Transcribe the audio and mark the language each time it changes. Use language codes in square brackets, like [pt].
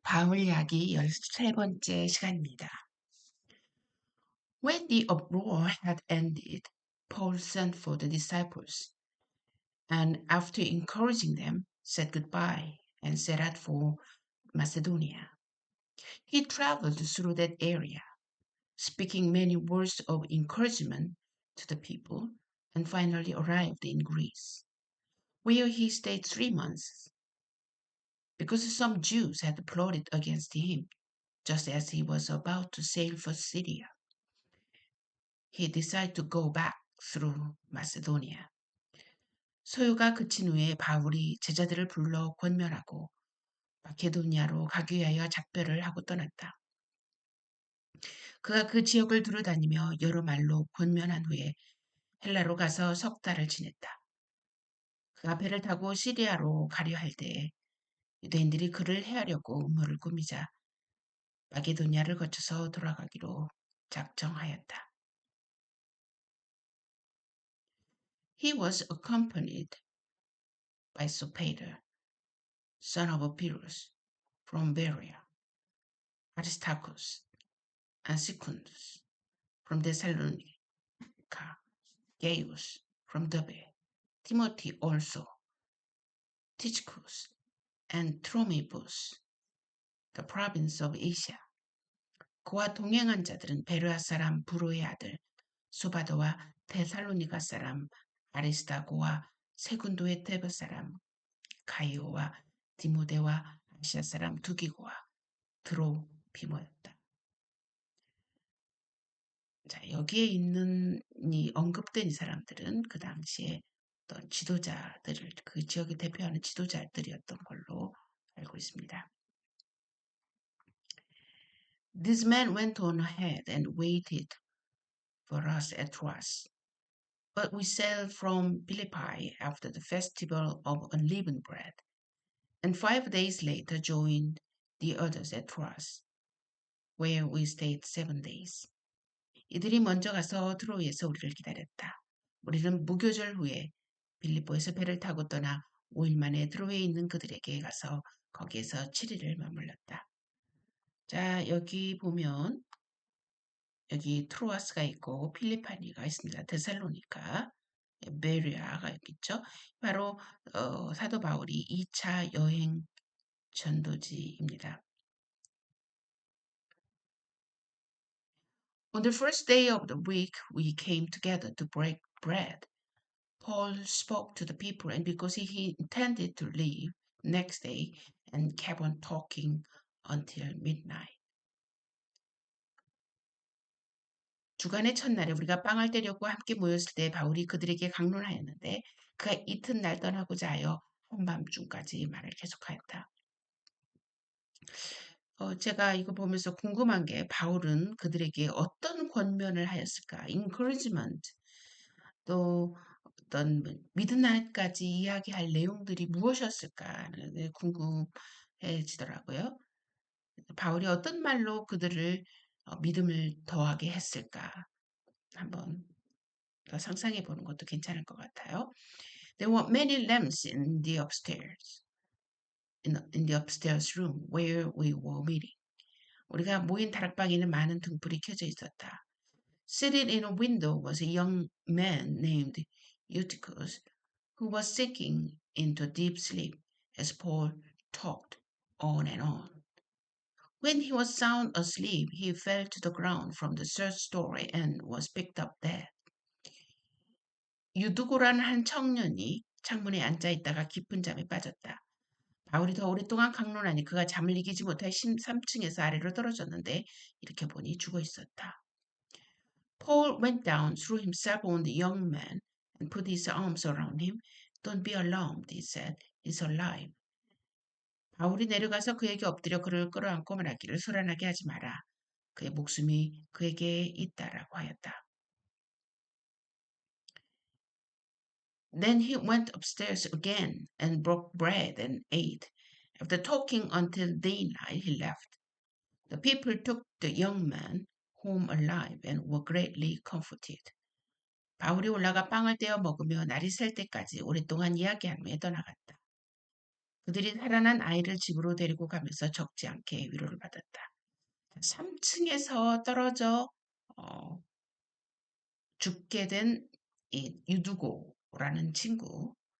[ko] 바울 이야기 13번째 시간입니다. [en] When the uproar had ended, Paul sent for the disciples, and after encouraging them, said goodbye and set out for Macedonia. He traveled through that area, speaking many words of encouragement to the people, and finally arrived in Greece, where he stayed 3 months, because some Jews had plotted against him. Just as he was about to sail for Syria, he decided to go back through Macedonia. [ko] 소요가 그친 후에 바울이 제자들을 불러 권면하고 마케도니아로 가기 위하여 작별을 하고 떠났다. 그가 그 지역을 두루 다니며 여러 말로 권면한 후에 헬라로 가서 석 달을 지냈다. 그가 배를 타고 시리아로 가려 할 때에 유대인들이 그를 해하려고 음모를 꾸미자 마게도니아를 거쳐서 돌아가기로 작정하였다. [en] He was accompanied by Sopater, son of Pyrrhus, from Berea, Aristarchus and Secundus, from Thessalonica, Gaius, from Derbe, Timothy also, Tychicus, and Trophimus, the province of Asia. [ko] 그와 동행한 자들은 베르아 사람 부로의 아들 소바도와 데살로니가 사람 아리스타고와 세군도의 테베 사람 가이오와 디모데와 아시아 사람 두기고와 드로피모였다. 자, 여기에 있는 언급된 이 사람들은 그 당시에 어떤 지도자들을 그 지역을 대표하는 지도자들이었던 걸로 알고 있습니다. [en] This man went on ahead and waited for us at Troas, but we sailed from Philippi after the festival of unleavened bread, and 5 days later joined the others at Troas, where we stayed 7 days. [ko] 이들이 먼저 가서 트로이에서 우리를 기다렸다. 우리는 무교절 후에 빌립보에서 배를 타고 떠나 5일 만에 트로이에 있는 그들에게 가서 거기에서 7일을 머물렀다. 자, 여기 보면 여기 트로아스가 있고 필리파니가 있습니다. 데살로니카, 베리아가 있겠죠. 바로 사도 바울이 2차 여행 전도지입니다. [en] On the first day of the week, we came together to break bread. Paul spoke to the people, and because he intended to leave next day and kept on talking until midnight. [ko] 주간의 첫날에 우리가 빵을 떼려고 함께 모였을 때 바울이 그들에게 강론하였는데 그가 이튿날 떠나고자 하여 한밤중까지 말을 계속하였다. 제가 이거 보면서 궁금한 게 바울은 그들에게 어떤 권면을 하였을까? encouragement, 또 어떤 미드나잇까지 이야기할 내용들이 무엇이었을까는 궁금해지더라고요. 바울이 어떤 말로 그들을 믿음을 더하게 했을까? 한번 더 상상해 보는 것도 괜찮을 것 같아요. [en] There were many lamps in the upstairs, in the upstairs room where we were meeting. [ko] 우리가 모인 다락방에는 많은 등불이 켜져 있었다. [en] Sitting in a window was a young man named Eutychus, who was sinking into deep sleep as Paul talked on and on. When he was sound asleep, he fell to the ground from the third story and was picked up dead. [ko] 유두고라는 한 청년이 창문에 앉아 있다가 깊은 잠에 빠졌다. 바울이 더 오랫동안 강론하니 그가 잠을 이기지 못해 13층에서 아래로 떨어졌는데 이렇게 보니 죽어 있었다. [en] Paul went down, threw himself on the young man, and put his arms around him. Don't be alarmed, he said. He's alive. [ko] 바울이 내려가서 그에게 엎드려 그를 끌어안고 말하기를 소란하게 하지 마라. 그의 목숨이 그에게 있다라고 하였다. [en] Then he went upstairs again and broke bread and ate. After talking until daylight, he left. The people took the young man home alive and were greatly comforted. [ko] 바울이 올라가 빵을 떼어 먹으며 날이 셀 때까지 오랫동안 이야기한 후에 떠나갔다. 그들이 살아난 아이를 집으로 데리고 가면서 적지 않게 위로를 받았다. 3층에서 떨어져 어, 죽게 된 이 유두고라는 친구.